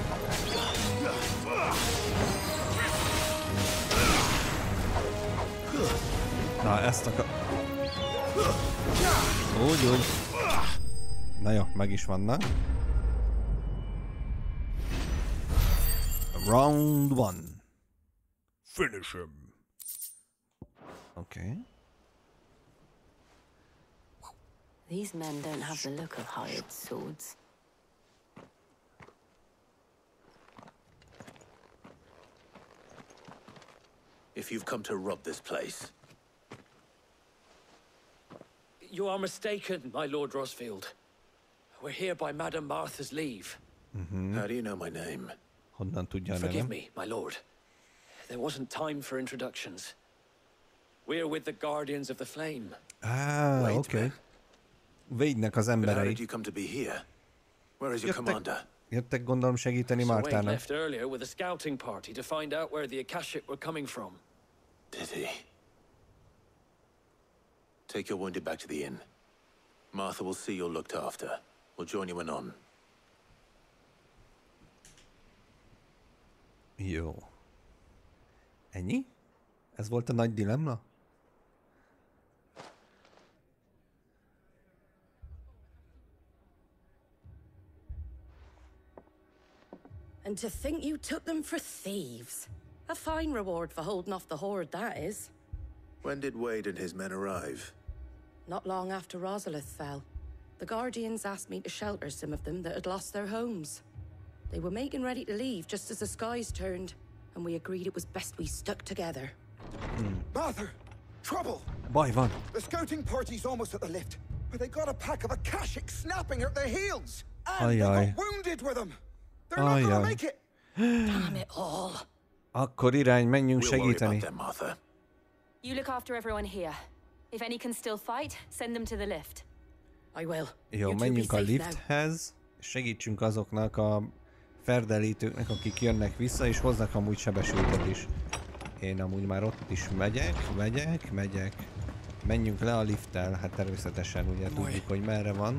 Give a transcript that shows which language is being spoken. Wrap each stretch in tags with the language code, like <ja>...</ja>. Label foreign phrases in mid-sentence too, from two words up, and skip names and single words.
<hu>Na, ezt akar... Úgy. Na jó, meg is vannak.</hu> <en>Round 1. Finish him. Okay. These men don't have the look of hired swords. If you've come to rob this place. You are mistaken, my Lord Rosfield. We're here by Madame Martha's leave. How do you know my name?</en> <hu>Honnan tudja a</hu> <en>Forgive</en> <hu>nevem?</hu> <en>me, my lord. There wasn't time for introductions. We're with the Guardians of the Flame.</en> <hu>Oké. Okay. Védnek az</hu> <en>But how did</en> <hu>emberei.</hu> <en>you come to be here? Where is your commander?</en> <hu>Jöttek gondolom segíteni</hu> <en>Wade</en> <hu>Martának.</hu> <en>left earlier with a scouting party to find out where the Akashic were coming from. Did he? Take your wounded back to the inn. Martha will see you're looked after. We'll join you anon.</en> <hu>Jó. Ennyi? Ez volt a nagy dilemma?</hu> <en>And to think you took them for thieves. A fine reward for holding off the horde, that is. When did Wade and his men arrive? Not long after Rosalith fell. The Guardians asked me to shelter some of them that had lost their homes. They were making ready to leave just as the skies turned, and we agreed it was best we stuck together. Martha! Trouble!</en> <hu>Baj van.</hu> <en>The scouting party's almost at the lift. But they got a pack of Akashic snapping at their heels. And</en> <hu>Ajaj.</hu> <en>they got wounded with them. They're not gonna make it. Damn it all.</en> <hu>Akkor irány, menjünk segíteni.</hu> <en>You look after everyone here. If any can still fight, send them to the lift. I will.</en> <hu>Jó, menjünk a lifthez, és segítsünk azoknak a ferdelítőknek, akik jönnek vissza, és hoznak amúgy sebesültet is. Én amúgy már ott is megyek. Menjünk le a lifttel, hát természetesen ugye tudjuk, hogy merre van.</hu>